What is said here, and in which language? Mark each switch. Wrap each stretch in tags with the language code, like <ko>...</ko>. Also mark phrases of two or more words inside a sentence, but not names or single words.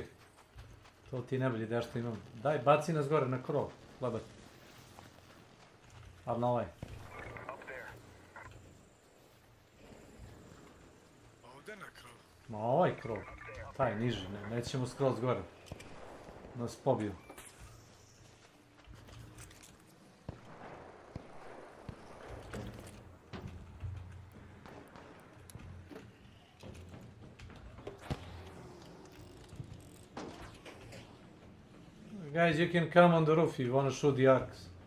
<hr>To ti je najbolja ideja što imam. Daj, baci nas gore na krov, labat. Ali na ovaj. Ovdje na krov. Ma ovaj krov. Taj niži, nećemo skroz gore. Nas pobiju.</hr> <en>Guys, you can come on the roof if you want to shoot the arcs.</en>